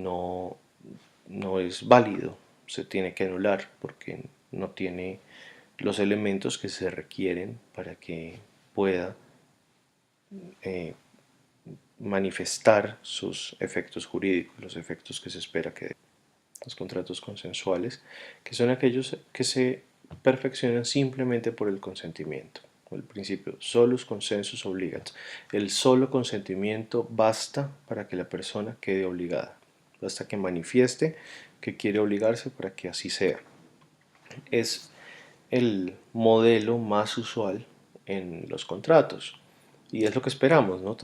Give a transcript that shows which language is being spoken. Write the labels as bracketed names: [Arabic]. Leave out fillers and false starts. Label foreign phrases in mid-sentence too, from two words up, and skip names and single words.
[Spanish] no es válido, se tiene que anular porque no tiene los elementos que se requieren para que pueda eh, manifestar sus efectos jurídicos, los efectos que se espera que dé. Los contratos consensuales, que son aquellos que se perfeccionan simplemente por el consentimiento. El principio [Latin] solus consensus obligat. [Spanish] El solo consentimiento basta para que la persona quede obligada. Basta que manifieste que quiere obligarse para que así sea. Es el modelo más usual en los contratos y es lo que esperamos, ¿no?